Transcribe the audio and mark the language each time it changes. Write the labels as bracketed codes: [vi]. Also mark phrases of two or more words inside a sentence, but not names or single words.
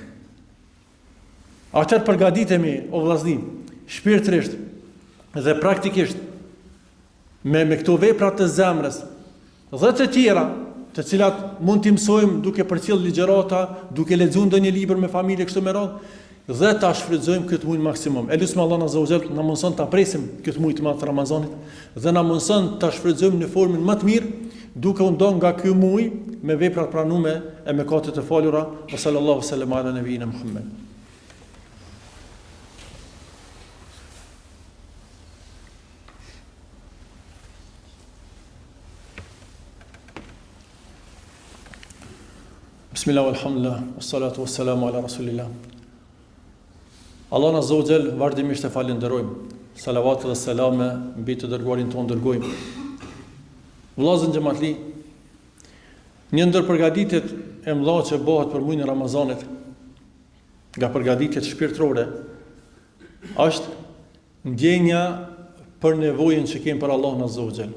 [sq] Atër përgatitemi o vllaznim, shpirtërisht dhe praktikisht me këto vepra të zemrës dhe të tjera, të cilat mund t'i mësojmë duke përcjell ligjërata, duke lexuar ndonjë libër me familje kështu me radhë, dhe ta shfrytëzojmë këtë muaj maksimum. Elusme Allah [ar] عز وجل [sq] na mëson ta presim këtë muaj të madh të Ramazanit dhe na mëson ta shfrytëzojmë në formën më të mirë, duke u ndonë nga ky muaj me vepra të pranuara e mëkatet e falura. [ar] صلى الله سلم على نبينا محمد. بسم الله، الحمد لله، والصلاة والسلام على رسول الله. [sq] Allah [ar] عز وجل [sq] vazhdimisht e falenderojmë. Salavat dhe selame mbi të dërguarin tonë dërgojmë. Vëllezër xhamatli, një ndër përgatitjet e mëdha që bëhet për muajin e Ramazanit, nga përgatitjet shpirtërore, është ndjenja për nevojën që kemi për Allahun [ar] عز وجل.